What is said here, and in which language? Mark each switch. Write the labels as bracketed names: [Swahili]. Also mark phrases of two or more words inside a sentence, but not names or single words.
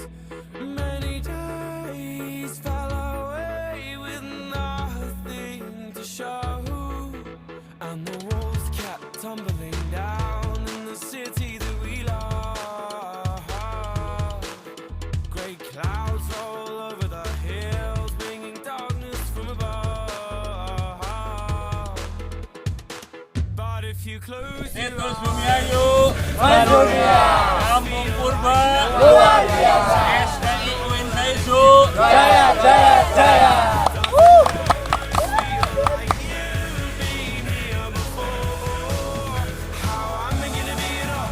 [English] Many days fell away with nothing to show, and the walls kept tumbling down in the city that we love. Great clouds all over the hills, bringing darkness from above. But if you close your Terus eyes, [Indonesian] Bumi Ayu, Kampung Purba, luar biasa. STI UIN Saizu, jaya, jaya, jaya. [English] how I'm gonna be